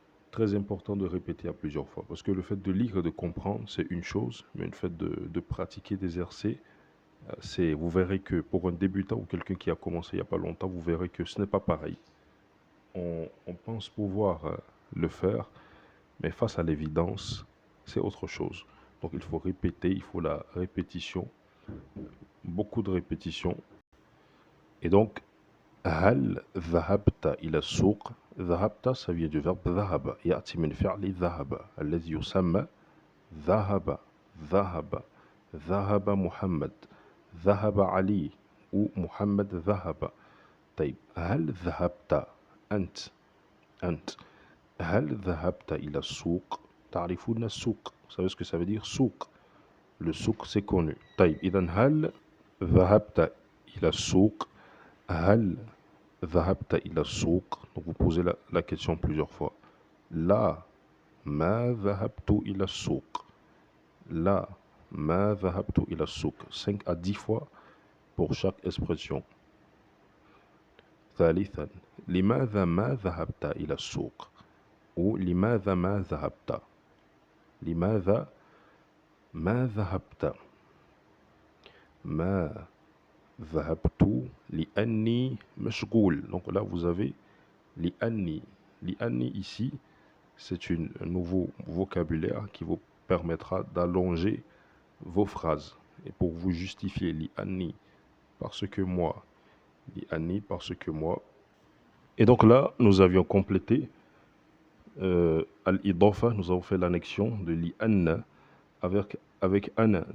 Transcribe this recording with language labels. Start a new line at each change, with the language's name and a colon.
French: Très important de répéter à plusieurs fois, parce que le fait de lire et de comprendre, c'est une chose, mais le fait de pratiquer, d'exercer, vous verrez que pour un débutant ou quelqu'un qui a commencé il n'y a pas longtemps, vous verrez que ce n'est pas pareil. On pense pouvoir le faire, mais face à l'évidence, c'est autre chose. Donc il faut répéter, il faut la répétition, beaucoup de répétitions. Et donc,
Arabic: هل ذهبت إلى السوق؟ ذهبت,
French: ça vient du verbe
Arabic: ذهب, يأتي من فعل ذهب الذي يسمى ذهب. ذهب. ذهب محمد. ذهب علي. ou محمد ذهب. طيب هل ذهبت أنت؟ أنت هل ذهبت إلى السوق؟ تعرفون السوق.
French: Vous savez ce que ça veut dire سوق. Le souk c'est connu.
Arabic: طيب إذا هل ذهبت إلى السوق؟ هل ذهبت إلى السوق؟
French: Donc vous posez la question plusieurs fois.
Arabic: لا ما ذهبت إلى السوق. لا ما ذهبت إلى السوق.
French: 5 à 10 fois pour chaque expression.
Arabic: ثالثا لماذا ما ذهبت إلى السوق؟ ou لماذا ما ذهبت؟ لماذا ما ذهبت؟ ما ذهبت لأني مشغول.
French: Donc là vous avez لأني. لأني ici c'est un nouveau vocabulaire qui vous permettra d'allonger vos phrases. Et pour vous justifier لأني, parce que moi. لأني, parce que moi. Et donc là nous avions complété al-idafa, nous avons fait l'annexion de لأن avec ana.